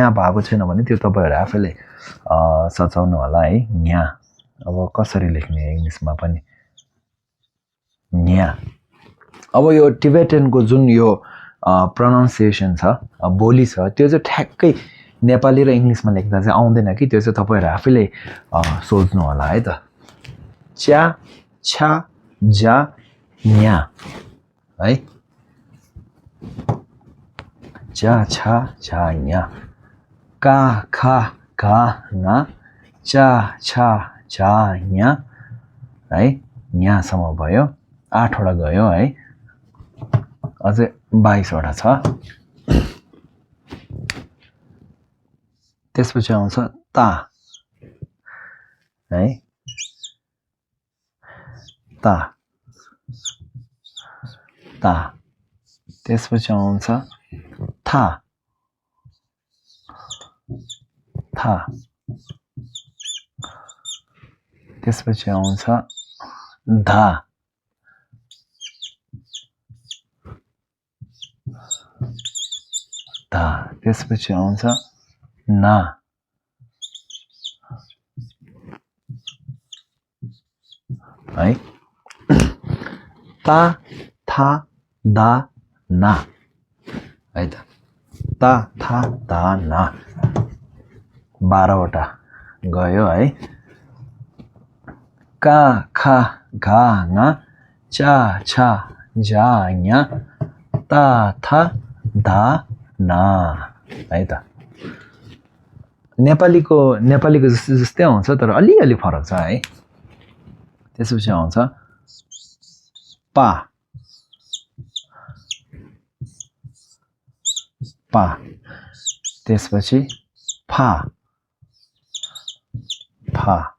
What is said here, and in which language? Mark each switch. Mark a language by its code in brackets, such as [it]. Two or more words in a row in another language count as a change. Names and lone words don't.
[ne] भएको छैन भने त्यो तपाईहरु आफैले सचाउनु होला है न्या अब कसरी लेख्ने इंग्लिशमा पनि न्या अब यो टिबेटनको जुन यो प्रोनाउन्सिएसन छ बोली छ त्यो चाहिँ ठ्याक्कै नेपाली र इंग्लिशमा लेख्दा चाहिँ आउँदैन कि त्यो चाहिँ तपाईहरु आफैले सोच्नु होला है त च्या छा जा न्या है च्या छा जा न्या का खा गा ङा चा छा जा न्या है न्यासम्म भयो 8 वटा गयो है अझै 22 वटा छ त्यसपछि आउँछ ता है ता ता त्यसपछि आउँछ था था त्यसपछि आउँछ धा धा त्यसपछि आउँछ ना है ता था दा ना है त ता था दा ना 12 वटा गयो है का खा गा ङा चा छा जा न्या ता था दा ना है त नेपालीको जस्तै आउँछ तर अलि फरक छ है त्यसपछि आउँछ पा पा त्यसपछि फा फा